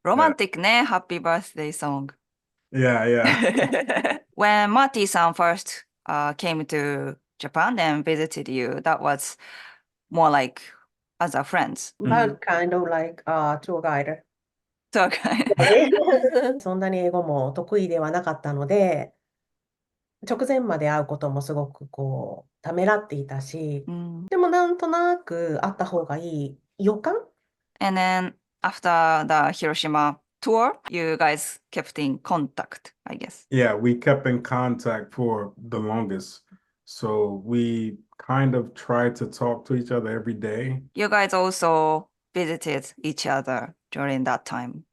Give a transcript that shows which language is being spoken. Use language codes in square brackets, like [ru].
[en] Romantic ne, happy birthday song. Yeah. When Marty-san first came to Japan and visited you, that was more like as a friends. But kind of like a tour guide. So, okay. [ja] そんなに英語も得意ではなかったので、直前まで会うこともすごくためらっていたし、でもなんとなく会った方がいい予感。 [en] And then after the Hiroshima tour, you guys kept in contact, I guess. Yeah, we kept in contact for the longest. So we kind of tried to talk to each other every day. You guys also visited each other during that time.